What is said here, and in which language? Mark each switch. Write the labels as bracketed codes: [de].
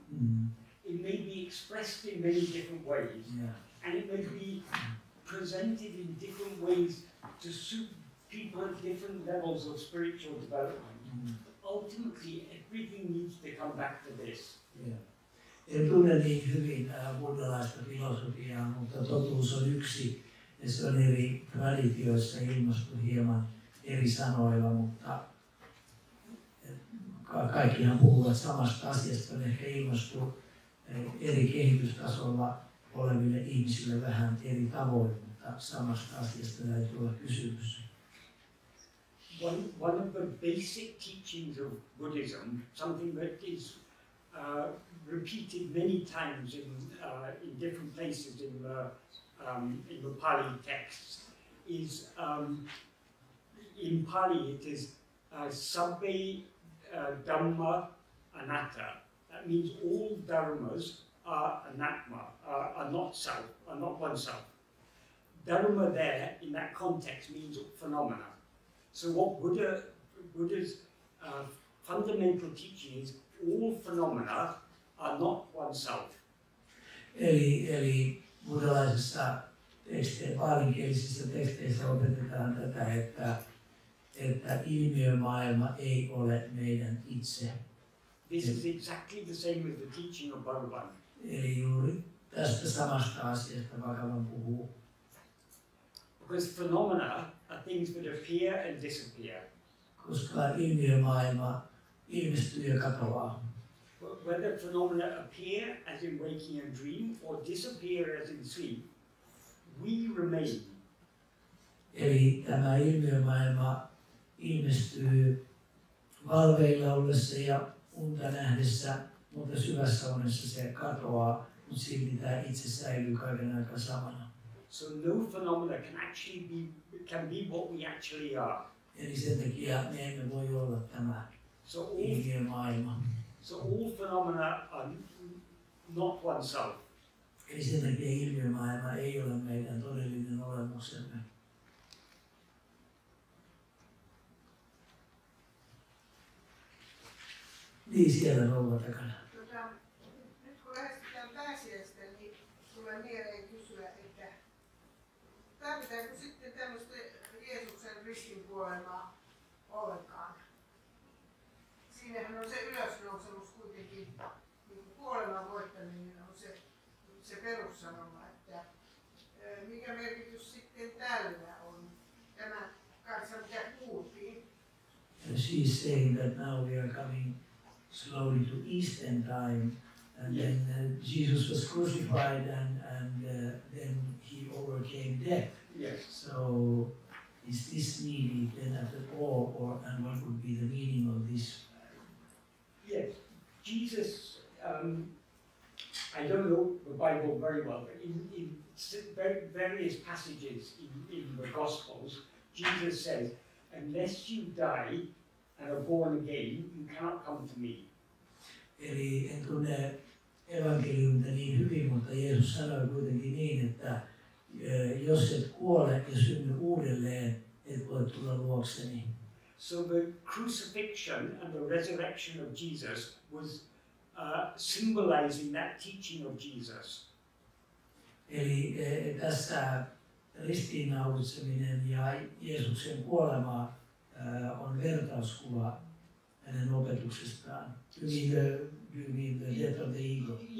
[en] It may be expressed in many different ways, and it may be presented in different ways to suit people at different levels of spiritual development. Ultimately, everything needs to come back to this. [fi] En tunne niin hyvin buddhalaista filosofiaa, mutta totuus on yksi, ja se on eri traditioissa ilmastu hieman eri sanoilla, mutta kaikkihan puhuvat samasta asiasta, on ehkä ilmastu eri kehitystasolla oleville ihmisille vähän eri tavoin, mutta samasta asiasta täytyy olla kysymys. [en] One of the basic teachings of Buddhism, something that is repeated many times in different places in the Pali texts, is in Pali it is [pi] sabbe dhamma anatta. [en] That means all dharmas are anatma, are not self, are not oneself. Dharma there in that context means phenomena. So what Buddha's fundamental teaching is all phenomena are not oneself. [fi] Eli buddhalaisissa paalinkielisissa teksteissä opetetaan tätä, että ilmiömaailma ei ole meidän itse. [en] This is exactly the same as the teaching of Bhagavan. [fi] Eli juuri tästä samasta asiasta Bhagavan puhuu. [en] Because phenomena are things that appear and disappear. [fi] Koska ilmiömaailma ilmestyy ja katoaa. [en] Whether phenomena appear as in waking and dream or disappear as in sleep, we remain. [fi] Eli tämä ilmiömaailma ilmestyy valveilla ollessa ja unta nähdessä, mutta syvässä unessa se katoaa, mutta silti tämä itse säilyy kaiken aikaa samana. [en] So no phenomena can be what we actually are. [fi] Eli sen takia me emme voi olla tämä ilmiömaailma. [en] So all phenomena are not oneself. [fi] Eli sen takia ilmiömaailma ei ole meidän todellinen olemuksemme. Niin siellä rouva takana. Nyt kun lähestytään pääsiäistä, niin tulee mieleen kysyä, että tarvitaanko sitten tämmöistä Jeesuksen ristinkuolemaa ollenkaan? Siinähän on se ylösnousemus kuitenkin, niin kuoleman voittaminen on se perussanoma, että mikä merkitys sitten tällä on tämä kanssa, mitä kuultiin. [en] She's saying that now we are coming slowly to Eastern time, and then Jesus was crucified, and then he overcame death. Yes. So is this needed then at all, and what would be the meaning of this? Yes, Jesus. I don't know the Bible very well, but in various passages in the Gospels, Jesus says, "Unless you die and are born again, you cannot come to me." [fi] Eli en tunne evankeliumia niin hyvin, mutta Jeesus sanoi kuitenkin niin, että jos et kuole ja synny uudelleen, et voi tulla luokseni. [en] So the crucifixion and the resurrection of Jesus was symbolizing that teaching of Jesus. [fi] Eli tässä ristiinnaulitseminen ja Jeesuksen kuolema on vertauskuva hänen opetuksestaan. [en] You mean the death of the ego?